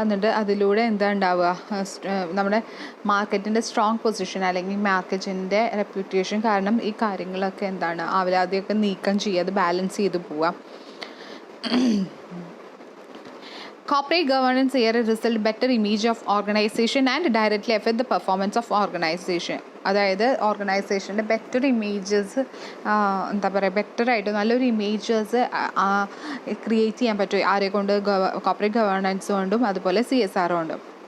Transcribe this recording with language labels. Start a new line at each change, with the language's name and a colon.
Malayalam: എന്നിട്ട് അതിലൂടെ എന്താ ഉണ്ടാവുക, നമ്മുടെ മാർക്കറ്റിൻ്റെ സ്ട്രോങ് പൊസിഷൻ അല്ലെങ്കിൽ മാർക്കറ്റിൻ്റെ റെപ്യൂട്ടേഷൻ കാരണം ഈ കാര്യങ്ങളൊക്കെ ആവലാതിയൊക്കെ നീക്കം ചെയ്യുക, അത് ബാലൻസ് ചെയ്ത് പോവുക.
English: Corporate governance here result better image of organization and directly affect the performance of organization.
Malayalam: അതായത് ഓർഗനൈസേഷൻ്റെ ബെറ്റർ ഇമേജസ് ബെറ്ററായിട്ട് നല്ലൊരു ഇമേജസ് ക്രിയേറ്റ് ചെയ്യാൻ പറ്റും. ആരെ കൊണ്ട്? കോർപ്പറേറ്റ് ഗവേണൻസ് കൊണ്ടും അതുപോലെ CSR കൊണ്ടും.